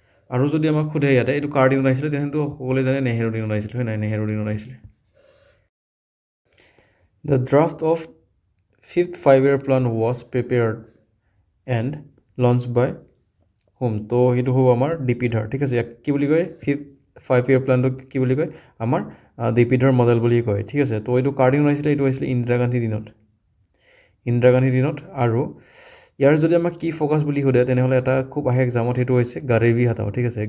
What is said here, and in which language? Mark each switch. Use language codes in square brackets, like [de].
[as] আৰু যদি আমাক সোধে ইয়াতে এইটো কাৰ দিনত আহিছিলে, তেনেহ'লেতো সকলোৱে জানে নেহেৰু দিনত আহিছিলে, হয় নাই, নেহেৰু দিনত আহিছিলে। [en] The draft of 5th 5 year plan was prepared and launched by whom? [as] তো সেইটো হ'ব আমাৰ DP Dhar, ঠিক আছে। ইয়াক কি বুলি কয়, 5th 5 year প্লানটোক কি বুলি কয়, আমাৰ DP Dhar মডেল বুলি কয়, ঠিক আছে। তো এইটো কাৰ দিনত আহিছিলে, এইটো আহিছিলে ইন্দিৰা গান্ধী দিনত। আৰু ইয়াৰ যদি আমাক কি ফ'কাছ বুলি সোধে, তেনেহ'লে এটা খুব আহে এক্সামত, সেইটো হৈছে গাৰিবী হাটাও, ঠিক আছে।